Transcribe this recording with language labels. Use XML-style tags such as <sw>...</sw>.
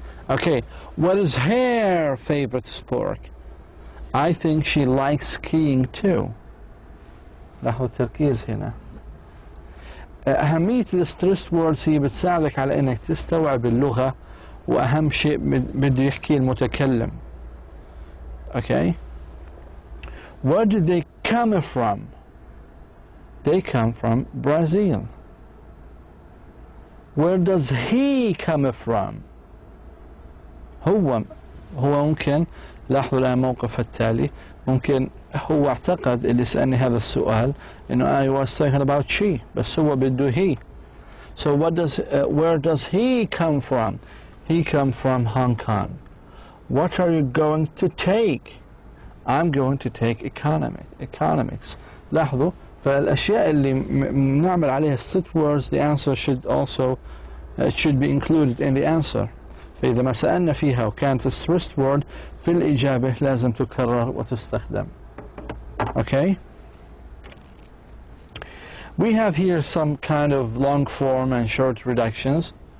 <en>Okay, what is her favorite sport? I think she likes skiing too.</en> <ar>لاحظوا التركيز هنا. أهمية الستريس ووردز هي بتساعدك على إنك تستوعب اللغة وأهم شيء بده يحكي المتكلم.</ar> <en>Okay. Where did they come from? They come from Brazil. Where does he come from?</en> <ar>هو ممكن لاحظوا الآن موقف التالي ممكن هو اعتقد اللي سألني هذا السؤال إنه</ar> <en>I was talking about she</en> <ar>بس هو بده he.</ar> <en>So where does he come from? He come from Hong Kong. What are you going to take? I'm going to take economics.</en> <ar>لاحظوا فالأشياء اللي نعمل عليها</ar> <en>set words the answer should also should be included in the answer.</en> <ar>فإذا ما سألنا فيها وكانت</ar> <en>stressed word</en> <ar>في الإجابة لازم تكرر وتستخدم.</ar> <en>Okay? We have here some kind of long form and short reductions.</en>